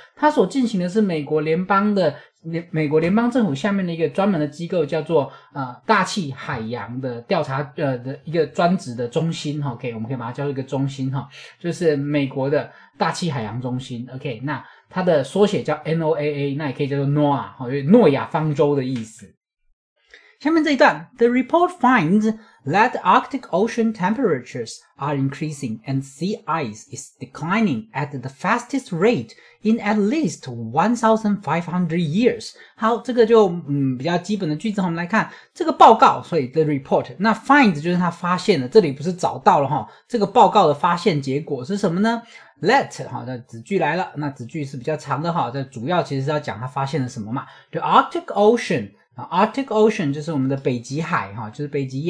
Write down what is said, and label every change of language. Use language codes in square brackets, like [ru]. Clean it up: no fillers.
[zh] 它所进行的是美国联邦政府下面的一个专门的机构，叫做大气海洋的调查的一个专职的中心，OK， 我们可以把它叫做一个中心就是美国的大气海洋中心 ，OK， 那它的缩写叫 NOAA， 那也可以叫做 NOAA， 因为诺亚方舟的意思。下面这一段 [en] ，The report finds that Arctic ocean temperatures are increasing and sea ice is declining at the fastest rate in at least 1,500 years。 [zh] 好，这个就比较基本的句子，我们来看这个报告，所以 [en] the report， [zh] 那 find 就是他发现了，这里不是找到了这个报告的发现结果是什么呢？Let 这子句来了，那子句是比较长的这主要其实是要讲他发现了什么嘛，就 Arctic Ocean。Arctic Ocean 就是我们的北极海就是北